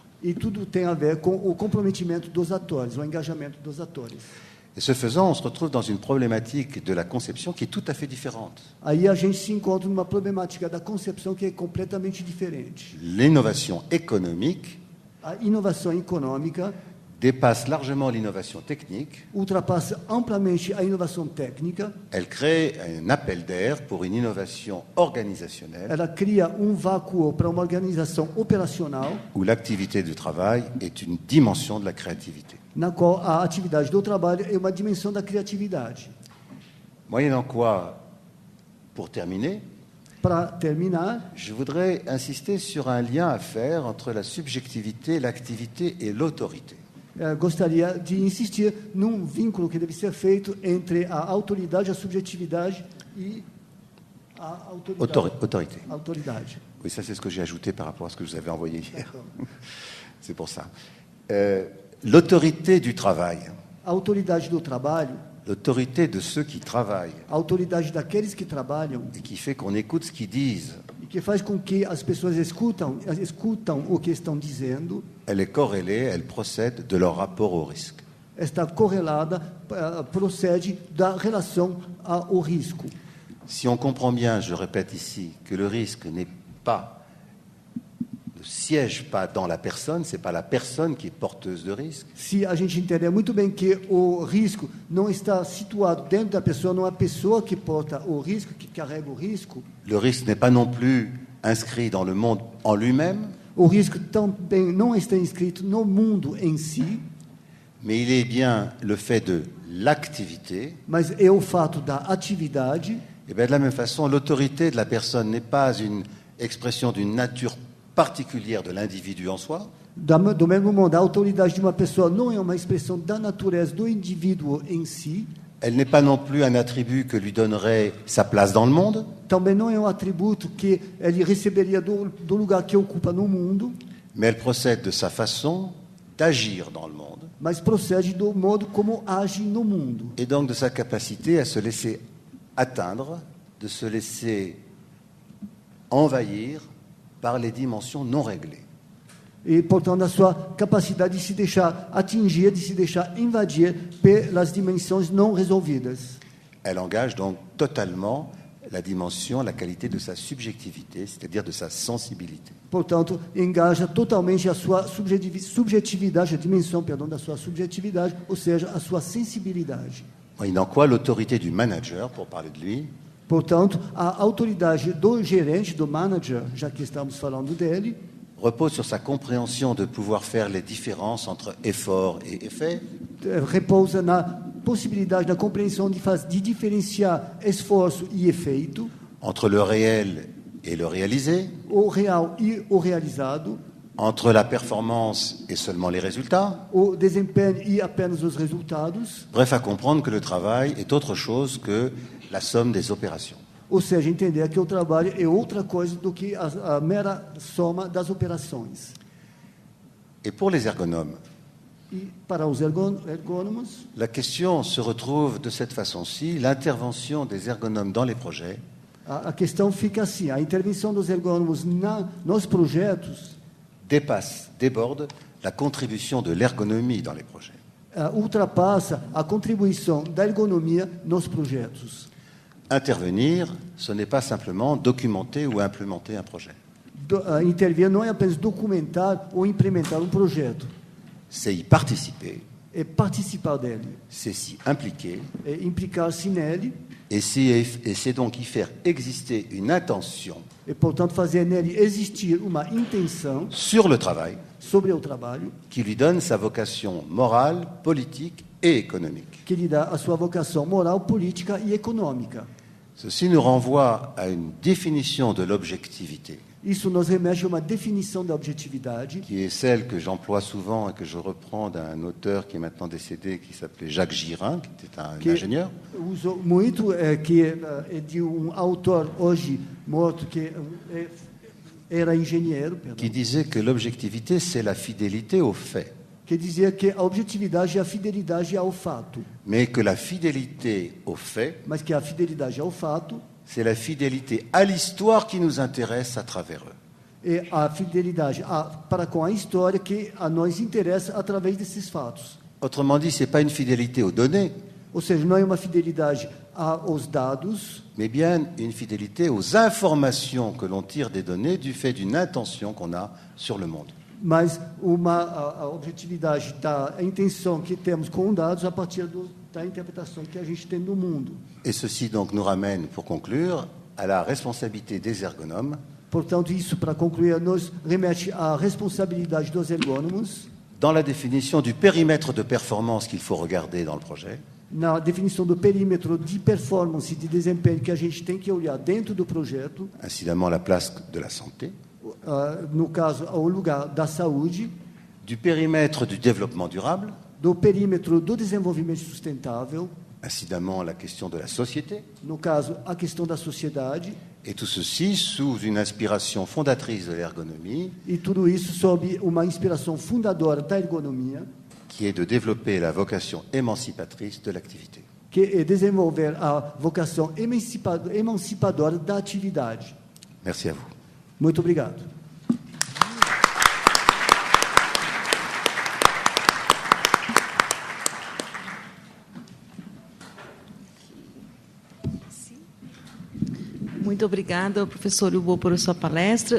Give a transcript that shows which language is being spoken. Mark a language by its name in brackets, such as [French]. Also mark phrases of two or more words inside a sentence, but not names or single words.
[Portuguese] E tudo tem a ver com o comprometimento dos atores, o engajamento dos atores. [French] Et ce faisant, on se retrouve dans une problématique de la conception qui est tout à fait différente. [Portuguese] Aí a gente se encontra numa problemática da concepção que é completamente diferente. [French] L'innovation économique [Portuguese] A inovação econômica [French] dépasse largement l'innovation technique. [Portuguese] ultrapassa amplamente a inovação técnica. [French] Elle crée un appel d'air pour une innovation organisationnelle [Portuguese] Ela cria vácuo para uma organização operacional, [French] où l'activité du travail est une dimension de la créativité. [Portuguese] na qual a atividade do trabalho é uma dimensão da criatividade. [French] Moyennant quoi, pour terminer, [Portuguese] Para terminar, [French] je voudrais insister sur un lien à faire entre la subjectivité, l'activité et l'autorité. [Portuguese] gostaria de insistir num vínculo que deve ser feito entre a autoridade, a subjetividade e a [French] Autorité. [Portuguese] autoridade. [French] Oui, ça c'est ce que j'ai ajouté par rapport à ce que je vous avais envoyé hier. C'est pour ça. L'autorité du travail, [Portuguese] A autoridade do trabalho, [French] l'autorité de ceux qui travaillent, [Portuguese] a autoridade daqueles que trabalham, [French] et qui fait qu'on écoute ce qu'ils disent, [Portuguese] e que faz com que as pessoas escutam o que estão dizendo, [French] elle est corrélée, elle procède de leur rapport au risque. [Portuguese] está correlada, procede da relação ao risco. [French] Si on comprend bien, je répète ici, que le risque ne siège pas dans la personne, c'est pas la personne qui est porteuse de risque. [Portuguese] Se a gente entender muito bem que o risco não está situado dentro da pessoa, não é a pessoa que porta o risco, que carrega o risco, [French] Le risque n'est pas non plus inscrit dans le monde en lui-même, [Portuguese] o risco também não está inscrito no mundo em si, [French] mais il est bien le fait de l'activité. [Portuguese] mas é o fato da atividade. [French] Et bien de la même façon, l'autorité de la personne n'est pas une expression d'une nature particulière de l'individu en soi, [Portuguese] Do mesmo modo, a autoridade de uma pessoa não é uma expressão da natureza do indivíduo em si, [French] elle n'est pas non plus un attribut que lui donnerait sa place dans le monde, [Portuguese] também não é um atributo que ele receberia do lugar que ocupa no mundo, [French] mais elle procède de sa façon d'agir dans le monde, [Portuguese] mas procede do modo como age no mundo. [French] et donc de sa capacité à se laisser atteindre, de se laisser envahir par les dimensions non réglées. [Portuguese] E, portanto, a sua capacidade de se deixar atingir, de se deixar invadir pelas dimensões não resolvidas. [French] Elle engage donc totalement la dimension, la qualité de sa subjectivité, c'est-à-dire de sa sensibilité. [Portuguese] Portanto, engaja totalmente a sua subjetividade, a dimensão, perdão, da sua subjetividade, ou seja, a sua sensibilidade. [French] Moyennant quoi, l'autorité du manager, pour parler de lui, [Portuguese] Portanto, a autoridade do gerente, do manager, já que estamos falando dele, [French] repose sur sa compréhension de pouvoir faire les différences entre effort et effet, [Portuguese] repousa na possibilidade, na compreensão de diferenciar esforço e efeito, [French] entre le réel et le réalisé, [Portuguese] o real e o realizado, [French] entre la performance et seulement les résultats. [Portuguese] o desempenho e apenas os resultados, [French] Bref, à comprendre que le travail est autre chose que la somme des opérations. [Portuguese] ou seja, entender que o trabalho é outra coisa do que a mera soma das operações. [French] Et pour les ergonomes, [Portuguese] E para os ergônomos, [French] la question se retrouve de cette façon-ci, l'intervention des ergonomes dans les projets [Portuguese] a questão fica assim, a intervenção dos ergônomos nos projetos [French] déborde la contribution de l'ergonomie dans les projets. [Portuguese] Ultrapassa a contribuição da ergonomia nos projetos. [French] Intervenir, ce n'est pas simplement documenter ou implémenter un projet. [Portuguese] Intervir não é apenas documentar ou implementar um projeto, [French] C'est y participer, [Portuguese] é participar dele, [French] c'est s'y impliquer, [Portuguese] é implicar-se nele [French] et c'est donc y faire exister une intention [Portuguese] e, portanto, fazer nele existir uma intenção [French] sur le travail [Portuguese] sobre o trabalho [French] qui lui donne sa vocation morale, politique et économique. [Portuguese] que lhe dá a sua vocação moral, política e econômica. [French] Ceci nous renvoie à une définition de l'objectivité, [Portuguese] Isso nos remete a uma definição da objetividade, [French] qui est celle que j'emploie souvent et que je reprends d'un auteur qui est maintenant décédé, qui s'appelait Jacques Girin, qui était un [Portuguese] que [French] ingénieur, [Portuguese] uso muito, que é de um autor hoje morto que era engenheiro, perdão, [French] qui disait que l'objectivité, c'est la fidélité aux faits, [Portuguese] que dizia que a objetividade é a fidelidade ao fato, [French] mais que la fidélité aux faits, [Portuguese] mas que a fidelidade ao fato [French] c'est la fidélité à l'histoire qui nous intéresse à travers eux. [Portuguese] é a fidelidade para com a história que a nós interessa através desses fatos. [French] Autrement dit, ce n'est pas une fidélité aux données, [Portuguese] Ou seja, não é uma fidelidade aos dados, [French] mais bien une fidélité aux informations que l'on tire des données du fait d'une intention qu'on a sur le monde. [Portuguese] mas a objetividade da intenção que temos com dados a partir da interpretação que a gente tem do mundo. [French] Et ceci donc nous ramène, pour conclure, à la responsabilité des ergonomes, [Portuguese] Portanto, isso, para concluir, nos remete à responsabilidade dos ergônomos, [French] dans la définition du périmètre de performance qu'il faut regarder dans le projet, [Portuguese] na definição do perímetro de performance e de desempenho que a gente tem que olhar dentro do projeto, [French] incidemment la place de la santé, [Portuguese] no caso, ao lugar da saúde, [French] du périmètre du développement durable, [Portuguese] do perímetro do desenvolvimento sustentável, [French] incidemment la question de la société, [Portuguese] no caso, a questão da sociedade, [French] et tout ceci sous une inspiration fondatrice de l'ergonomie, [Portuguese] e tudo isso sob uma inspiração fundadora da ergonomia, [French] qui est de développer la vocation émancipatrice de l'activité. [Portuguese] que é desenvolver a vocação emancipadora da atividade. [French] Merci à vous. [Portuguese] Muito obrigado. Muito obrigada, professor Hugo, por sua palestra.